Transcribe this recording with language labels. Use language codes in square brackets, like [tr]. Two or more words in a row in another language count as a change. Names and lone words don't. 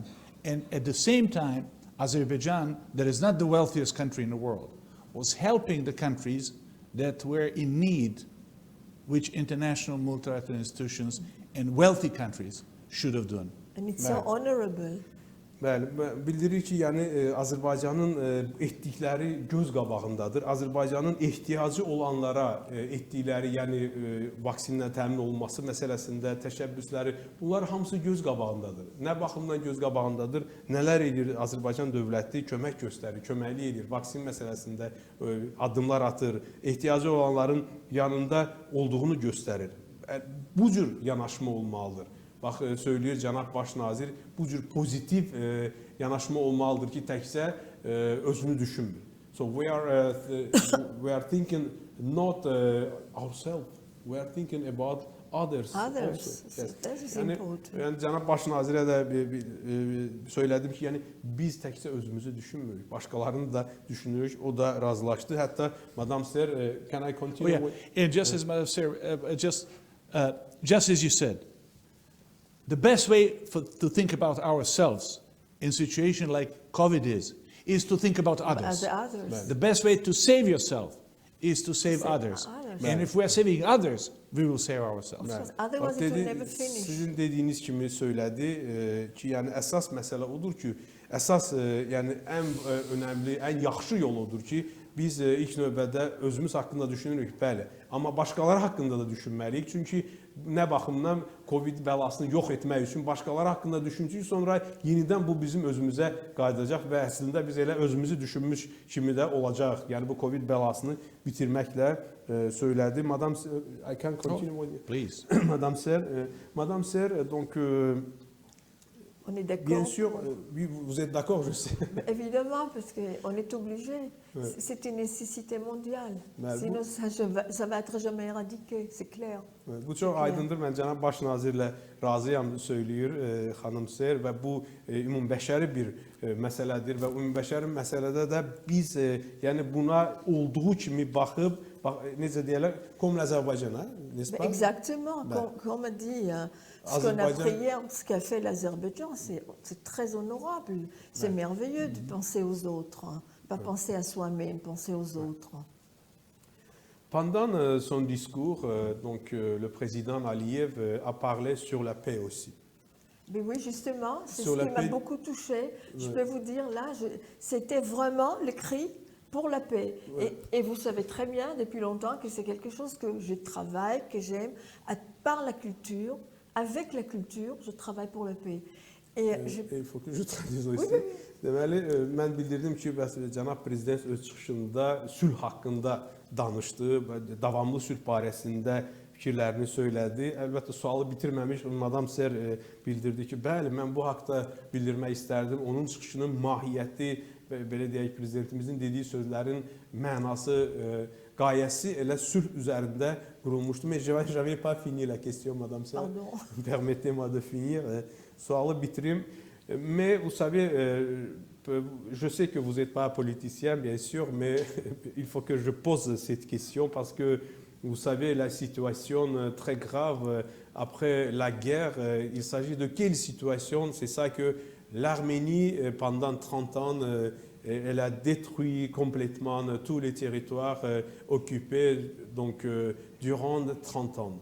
[en] And at the same time, Azerbaijan, that is not the wealthiest country in the world, was helping the countries that were in need, which international multilateral institutions and wealthy countries should have done. And it's so honorable. [az] Bəli, bildirir ki, yəni Azərbaycanın etdikləri göz qabağındadır. Azərbaycanın ehtiyacı olanlara etdikləri, yəni vaksinlə təmin olunması məsələsində təşəbbüsləri, bunlar hamısı göz qabağındadır. Nə baxımdan göz qabağındadır? Nələr edir Azərbaycan dövləti? Kömək göstərir, köməklik edir. Vaksin məsələsində addımlar atır, ehtiyacı olanların yanında olduğunu göstərir. Bu cür yanaşma olmalıdır. Bax, söylüyor Cənab Baş Nazir, bu cür pozitiv yanaşma olmalıdır ki, təkcə özünü düşünmür. [en] So we are thinking not ourselves, we are thinking about others. Others, yes. That is important. [az] Yəni Cənab Baş Nazirə də söylədim ki, yəni biz təkcə özümüzü düşünmürük, başqalarını da düşünürük, o da razılaşdı. [en] Hətta Madam Sir, can I continue? And just as Madam Sir, just as you said, the best way to think about ourselves in a situation like COVID is to think about others. The best way to save yourself is to save others. And if we are saving others, we will save ourselves. Otherwise it will never finish. [az] Sizin dediyiniz kimi söylədi ki, yəni əsas məsələ odur ki, əsas yəni ən önəmli, ən yaxşı yol odur ki, biz ilk növbədə özümüz haqqında düşünürük, bəli. Amma başqaları haqqında da düşünməliyik. Çünki nə baxımdan Covid bəlasını yox etmək üçün başqaları haqqında düşüncük, sonra yenidən bu bizim özümüzə qayıdacaq və əslində biz elə özümüzü düşünmüş kimi də olacaq. Yəni bu Covid bəlasını bitirməklə söylədi. [en] Madam, I can continue. Please. [fr] Madame Sir, donc on est d'accord. Bien sûr, vous êtes d'accord, je sais. Évidemment, parce qu'on est obligé. C'est une nécessité mondiale. Sinon, ça va être jamais éradiqué, c'est clair. [az] Bu çox aydındır. Mən Cənab Baş Nazirlə razıyam söyləyir xanım Ser və bu ümumbəşəri bir məsələdir və ümumbəşəri məsələdə də biz yəni buna olduğu kimi baxıb necə deyirlər, [fr] comme l'Azerbaïdjan, n'est-ce pas? Exactement, comme on dit, ce qu'on a fait hier, ce qu'a fait l'Azerbaïdjan, c'est très honorable, c'est merveilleux de penser aux autres, pas penser à soi-même, penser aux autres. Pendant son discours, donc, le président Aliyev a parlé sur la paix aussi. Mais oui, justement, c'est ce qui m'a beaucoup touchée. Je peux vous dire, là, c'était vraiment le cri pour la paix. Et vous savez très bien, depuis longtemps, que c'est quelque chose que je travaille, que j'aime, par la culture, avec la culture, je travaille pour la paix. Il faut que je traduise aussi. [az] Deməli, mən bildirdim ki, Cənab Prezident öz çıxışında sülh haqqında danışdı, davamlı sülh barəsində fikirlərini söylədi. Əlbəttə, sualı bitirməmiş Madam Ser bildirdi ki, bəli, mən bu haqda bildirmək istərdim. Onun çıxışının mahiyyəti, belə deyək, prezidentimizin dediyi sözlərin mənası, qayəsi elə sülh üzərində qurulmuşdu. [fr] Mais je n'avais pas fini la question, Madame Ser. Permettez-moi de finir. [az] Sualı bitirim. [fr] Mais vous savez, je sais que vous n'êtes pas politicien, bien sûr, mais il faut que je pose cette question parce que vous savez, la situation très grave après la guerre, il s'agit de quelle situation? C'est ça que l'Arménie, pendant 30 ans, elle a détruit complètement tous les territoires occupés donc, durant 30 ans.